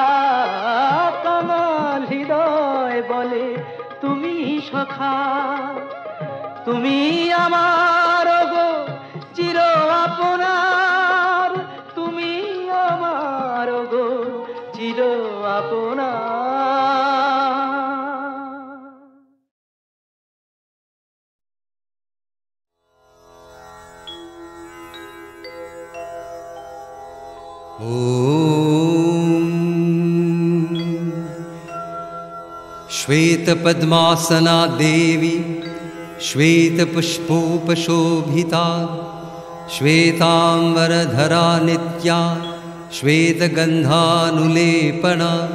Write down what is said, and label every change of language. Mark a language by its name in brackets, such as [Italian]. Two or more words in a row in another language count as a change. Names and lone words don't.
[Bangla] কাঙাল হৃদয় বলে তুমি সখা তুমি আমার গো চির আপনার তুমি আমার গো চির আপনার [Sanskrit] श्वेत पद्मासना देवी श्वेत पुष्पोपशोभिता श्वेतांबरधरा नित्या श्वेत गंधानुलेपना